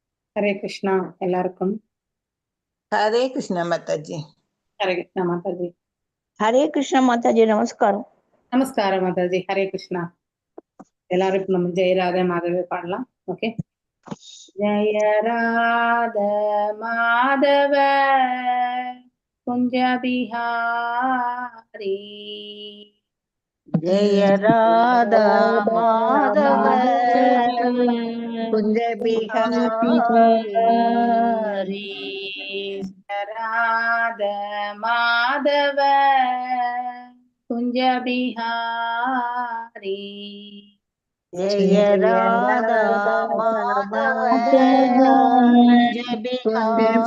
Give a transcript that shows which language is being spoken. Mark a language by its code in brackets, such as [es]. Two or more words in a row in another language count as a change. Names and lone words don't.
[ta] ஹரே கிருஷ்ணா எல்லாருக்கும். [hi] हरे कृष्ण माता जी। [ta] ஹரே கிருஷ்ணா மாதாஜி. ஹரே கிருஷ்ண மாதாஜி, நமஸ்காரம். நமஸ்காரம் மாதாஜி. ஹரே கிருஷ்ணா. எல்லாரும் இப்ப நம்ம ஜெயராத மாதவே பாடலாம். [hi] ஓகே. जय राधा माधव कुंज बिहारी, जय राधा माधव कुंज बिहारी राधा माधव कुंज बिहारी, जय राधा माधव कुंज